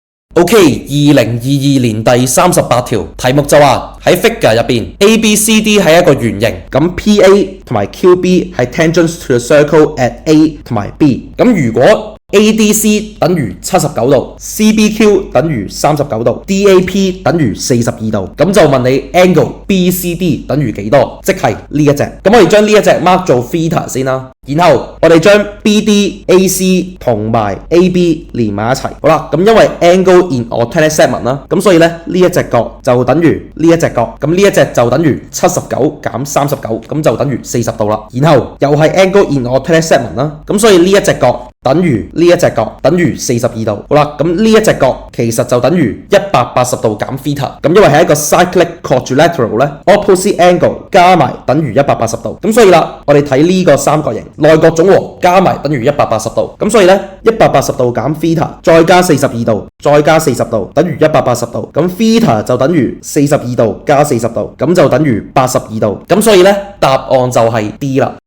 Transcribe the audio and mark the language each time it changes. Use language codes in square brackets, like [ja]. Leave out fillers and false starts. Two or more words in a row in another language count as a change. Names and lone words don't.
[yue] OK， 2022年第38條題目就話喺 figure 入邊 ABCD 係一個圓形，咁 PA 同埋 QB 係 [en] tangents to the circle at A [yue] 同埋 B， 咁如果ADC 等於79度 ，CBQ 等於39度 ，DAP 等於42度，咁就問你 angle BCD 等於幾多？即係呢一隻。咁我哋將呢一隻 mark 做 theta 先啦，然後我哋將 BD、AC 同埋 AB 連埋一齊。好啦，咁因為 [en] angle in alternate segment [yue] 啦，咁所以咧呢一隻角就等於呢一隻角，咁呢一隻就等於79減39，咁就等於40度啦。然後又係 [en] angle in alternate segment [yue] 啦，咁所以呢一隻角等於呢一隻角等於42度，好啦，咁呢一隻角其實就等於180度減 theta， 咁因為係一個 [en] cyclic quadrilateral [yue] 咧 ， [en] opposite angle [yue] 加埋等於180度，咁所以啦，我哋睇呢個三角形內角總和加埋等於180度，咁所以咧180度減 theta 再加42度再加40度等於180度，咁 theta 就等於42度加40度，咁就等於82度，咁所以咧答案就係 D 啦。